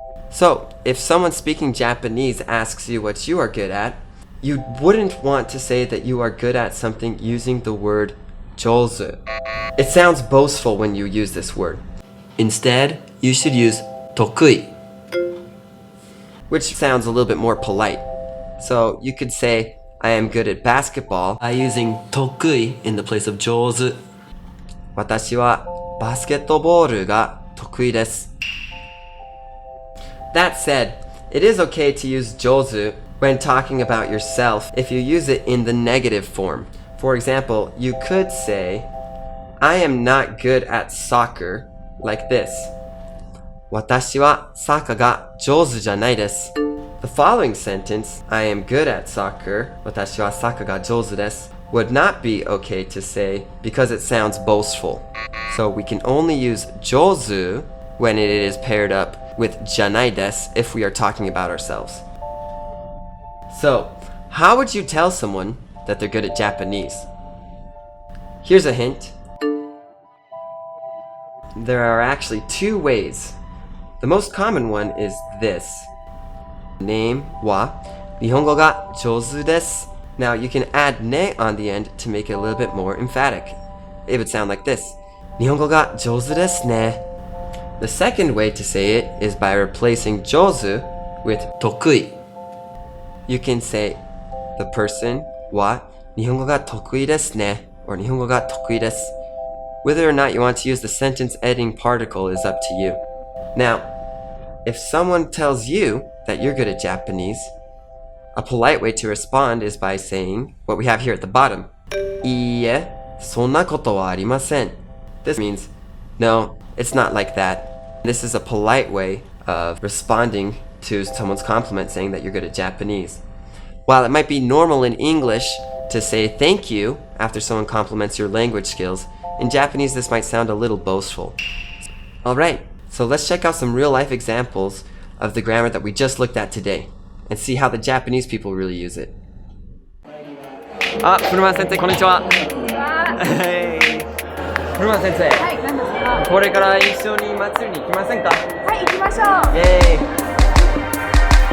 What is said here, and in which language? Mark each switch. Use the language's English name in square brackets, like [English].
[English] So, if someone speaking Japanese asks you what you are good at, you wouldn't want to say that you are good at something using the word jouzu. It sounds boastful when you use this word. Instead, you should use 得意, which sounds a little bit more polite. So you could say, I am good at basketball by using 得意 in the place of 上手. [Japanese] 私はバスケットボールが得意です. [English] That said, it is okay to use 上手 when talking about yourself if you use it in the negative form. For example, you could say, I am not good at soccer like this. [Japanese] 私はサッカーが上手じゃないです. [English] The following sentence, I am good at soccer, [Japanese] 私はサッカーが上手です, [English] would not be okay to say because it sounds boastful. So we can only use 上手 when it is paired up with じゃないです if we are talking about ourselves. So, how would you tell someone that they're good at Japanese? Here's a hint. There are actually two ways. The most common one is this. [Japanese] Name は日本語が上手です. [English] Now you can add ね on the end to make it a little bit more emphatic. It would sound like this. [Japanese] 日本語が上手ですね. [English] The second way to say it is by replacing 上手 with 得意. You can say the person [Japanese] は日本語が得意ですね [English] or [Japanese] 日本語が得意です. [English] Whether or not you want to use the sentence ending particle is up to you. Now, if someone tells you that you're good at Japanese, a polite way to respond is by saying what we have here at the bottom. [Japanese] いいえ、そんなことはありません. [English] This means, no, it's not like that. This is a polite way of responding to someone's compliment saying that you're good at Japanese. While it might be normal in English to say thank you after someone compliments your language skills, in Japanese this might sound a little boastful. Alright, so let's check out some real life examples of the grammar that we just looked at today and see how the Japanese people really use it. [Japanese] あ、古間先生、こんにちは。古間先生、はい、何ですか？これから一緒に祭りに行きませんか？はい、行きましょう。イエーイ。